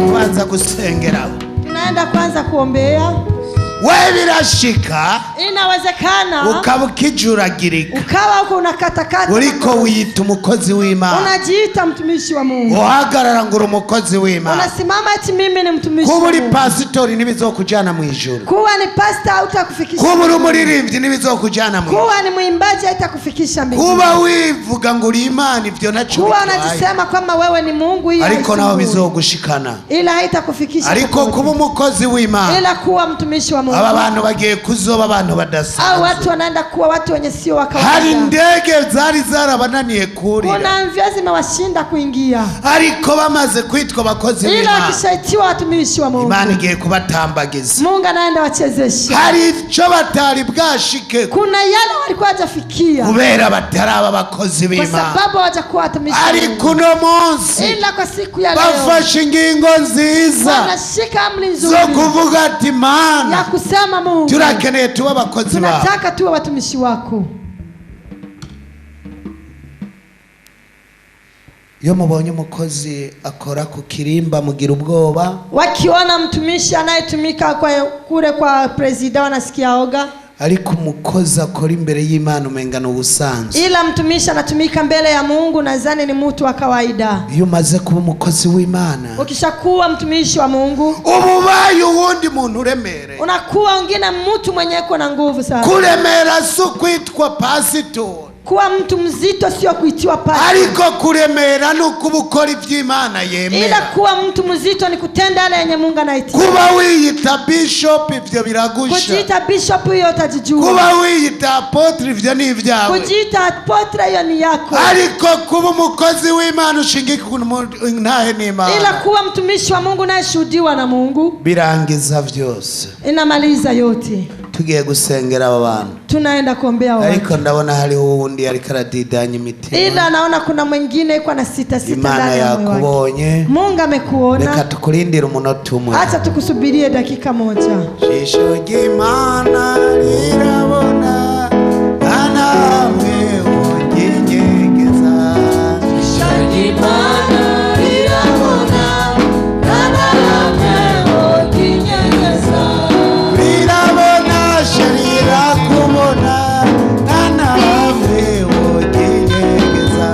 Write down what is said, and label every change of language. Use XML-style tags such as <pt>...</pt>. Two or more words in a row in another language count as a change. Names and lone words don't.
<rn>kubanza gusengera.</rn> <sw>Tunaenda kwanza kuombea.</sw> <rn>We birashika</rn> <sw>inawezekana</sw> <rn>ukaba ukijuragirika,</rn> <sw>ukawa uko unakatakata,</sw> <rn>uriko wiyita umukozi w'Imana,</rn> <sw>unajiita mtumishi wa Mungu,</sw> <rn>uhagarara ngo uri umukozi w'Imana,</rn> <sw>unasimama eti mimi ni mtumishi wa Mungu.</sw> <rn>Kuba uri pastori ntibizokujana mu ijuru,</rn> <sw>kuwa ni pastor hautakufikisha,</sw> <rn>kuba uri umuririmbyi ntibizokujana mu ijuru,</rn> <sw>kuwa ni mwimbaji haitakufikisha mbinguni,</sw> <rn>kuba wivuga ngo uri Imana ivyo naco,</rn> <sw>kuwa unajisema kama wewe ni Mungu, hiyo</sw> <rn>ariko naho bizogushikana,</rn> <sw>ila haitakufikisha,</sw> <rn>ariko kuba umukozi w'Imana,</rn> <sw>ila kuwa mtumishi wa Mungu.</sw> <rn>Aba bantu bagiye kuzoba abantu badasanzwe,</rn> <sw>au watu wanaenda kuwa watu wenye sio wa kawaida.</sw> <rn>Hari ndege zari zarabananiye kurira,</rn> <sw>kuna mvya zimewashinda kuingia,</sw> <rn>ariko bamaze kwitwa abakozi b'Imana,</rn> <sw>ila wakishaitiwa watumishi wa Mungu,</sw> <rn>Imana igiye kubatambagiza.</rn> <sw>Mungu anaenda wachezesha.</sw> <rn>Hari ico batari bwashike,</rn> <sw>kuna yale walikuwa hajafikia</sw> <rn>kubera bataraba abakozi b'Imana,</rn> <sw>kwa sababu hawajakuwa watumishi wa Mungu.</sw> <rn>Ariko uno munsi</rn> <sw>ila kwa siku ya leo</sw> <rn>bafashe ingingo nziza,</rn> <sw>wanashika amri nzuri</sw> <rn>zo kuvuga ati Mana,</rn> <sw>ya kusema Mungu,</sw> <rn>turakeneye tuba abakozi bawe,</rn> <sw>tunataka tuwe watumishi wako.</sw> <rn>Iyo mubonye umukozi akora ku kirimba mugira ubwoba,</rn> <sw>wakiona mtumishi anayetumika kule kwa president wanasikia oga,</sw> <rn>ariko umukozi akora imbere y'Imana umengana ubusanzwe,</rn> <sw>ila mtumishi anatumika mbele ya Mungu nadhani ni mtu wa kawaida.</sw> <rn>Iyo umaze kuba umukozi w'Imana,</rn> <sw>ukishakuwa mtumishi wa Mungu,</sw> <rn>ububaye uwundi muntu uremere,</rn> <sw>unakuwa wengine mtu mwenye uko na nguvu sana.</sw> <rn>Kuremera si kwitwa pastor,</rn> <sw>kuwa mtu mzito sio kuitiwa pastor,</sw> <rn>ariko kuremera ni ukuba ukora iby'Imana yemera,</rn> <sw>ila kuwa mtu mzito ni kutenda yale yenye Mungu anaitia.</sw> <rn>Kuba wiyita bishop ivyo biragusha,</rn> <sw>kujiita bishop hiyo utajijua,</sw> <rn>kuba wiyita apotre ivyo ni ivyawe,</rn> <sw>kujiita apotre hiyo ni yako,</sw> <rn>ariko kuba umukozi w'Imana ushingika ku ntahe n'Imana,</rn> <sw>ila kuwa mtumishi wa Mungu unayeshuhudiwa na Mungu</sw> <rn>birangiza vyose,</rn> <sw>inamaliza yote.</sw> <rn>Tugiye gusengera aba bantu,</rn> <sw>tunaenda kuombea watu,</sw> <rn>ariko ndabona hari uwundi ariko aradidanya imitima,</rn> <sw>ila naona kuna mwingine yuko na sita ndani ya moyo wake.</sw> <rn>yakubonye,</rn> <sw>Mungu amekuona,</sw> <rn>reka tukurindire umunota umwe,</rn> <sw>acha tukusubirie dakika moja.</sw> <rn>Jisho ry'Imana rirabona, namwe uginyegeza, Jisho ry'Imana rirabona, namwe uginyegeza, rirabona sharira kubona, namwe uginyegeza,</rn>